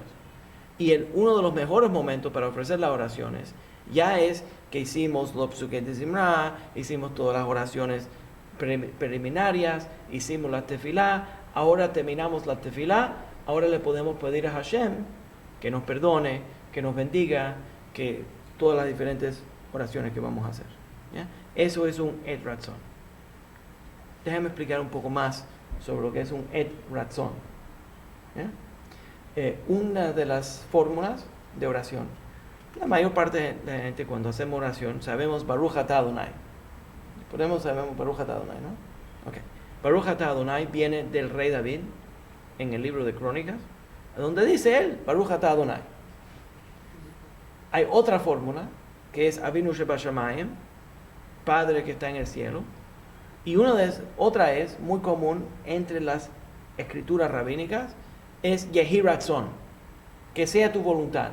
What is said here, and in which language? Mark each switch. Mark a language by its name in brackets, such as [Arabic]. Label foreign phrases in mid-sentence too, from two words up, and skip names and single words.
[Spanish] Y uno de los mejores momentos para ofrecer las oraciones ya es que hicimos los [Hebrew] פסוקי דזמרה, [Spanish] hicimos todas las oraciones preliminarias, hicimos la tefilá, ahora terminamos la tefilá, ahora le podemos pedir a Hashem que nos perdone, que nos bendiga, que todas las diferentes oraciones que vamos a hacer. ¿Ya? Eso es un [Hebrew] עת רצון. [Spanish] Déjame explicar un poco más sobre lo que es un [Hebrew] עת רצון. [Spanish] ¿Ya? Una de las fórmulas de oración. La mayor parte de la gente cuando hacemos oración sabemos [Hebrew] ברוך אתה אדוני. [Spanish] Sabemos [Hebrew] ברוך אתה אדוני, [Spanish] ¿no? Okay. [Hebrew] ברוך אתה אדוני [Spanish] viene del rey David en el libro de Crónicas, donde dice él [Hebrew] ברוך אתה אדוני. [Spanish] Hay otra fórmula que es [Hebrew] אבינו שבשמים, [Spanish] Padre que está en el cielo, y otra es muy común entre las escrituras rabínicas, es [Hebrew] יהי רצון, [Spanish] que sea tu voluntad.